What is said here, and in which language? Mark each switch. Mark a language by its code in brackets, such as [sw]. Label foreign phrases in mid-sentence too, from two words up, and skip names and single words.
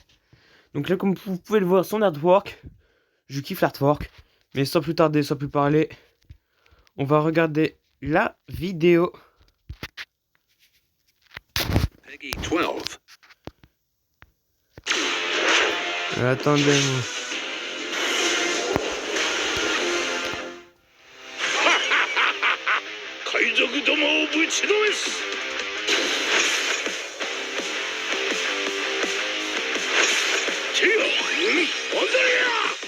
[fr] Donc là comme vous pouvez le voir, son artwork, je kiffe l'artwork. Mais sans plus tarder, sans plus parler, on va regarder la vidéo. Peggy 12. Attendez-moi. [ja] 海賊どもをぶちのめす。チェア、オンダリア。